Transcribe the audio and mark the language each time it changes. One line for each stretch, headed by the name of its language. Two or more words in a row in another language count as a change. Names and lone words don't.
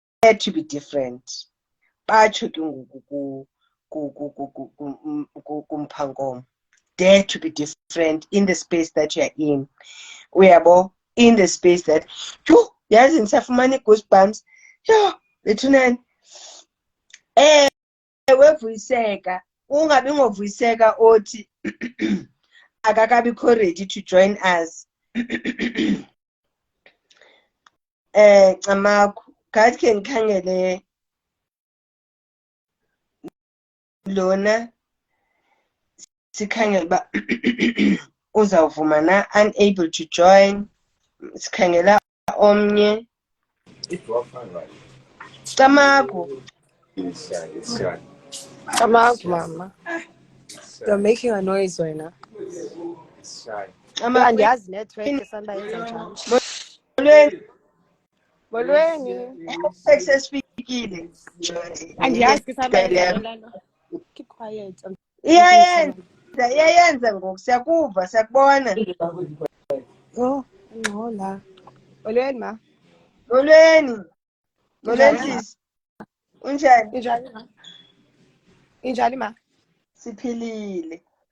English: dare to be different.
Xhosa: Batsho ke ngoku kumphangomo.
English: Dare to be different in the space that you are in. Uyabo, in the space that
Xhosa: yazi nisafumana
English: goosebumps.
Xhosa: Yho, bethunani. Wevuyiseka, ungabi ngovuyiseka othi akakabikho
English: ready to join us.
Xhosa: Camakho, ngathi ke ndikhangele lona sikhangela uba uzawuvuma na,
English: unable to join.
Xhosa: Sikhangela omnye. Camakho. Camakho, mama.
English: You're making a noise right now.
Xhosa: Andiyazi network esanda yenza njani. Molweni. Sesifikile. Andiyazi esanda yenza lana.
English: Keep quiet.
Xhosa: Iyayenza ngoku, siyakuva, siyakubona. Oh, ngcola. Molweni ma. Molweni sisi. Unjani? Injani ma? Siphilile.